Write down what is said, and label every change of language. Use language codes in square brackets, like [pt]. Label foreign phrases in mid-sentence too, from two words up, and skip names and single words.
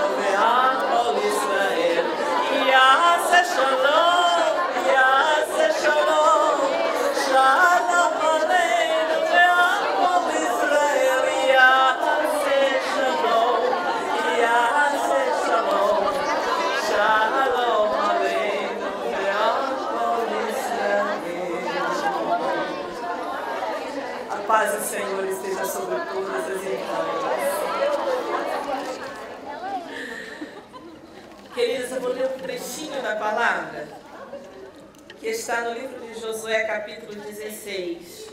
[he] ועל כל ישראל יעשה שלום יעשה שלום שלום עלינו ועל כל ישראל יעשה שלום יעשה שלום שלום עלינו ועל כל ישראל. [pt] A paz do Senhor esteja sobre todas as irmãs. Queridos, eu vou ler um trechinho da palavra que está no livro de Josué, capítulo 16.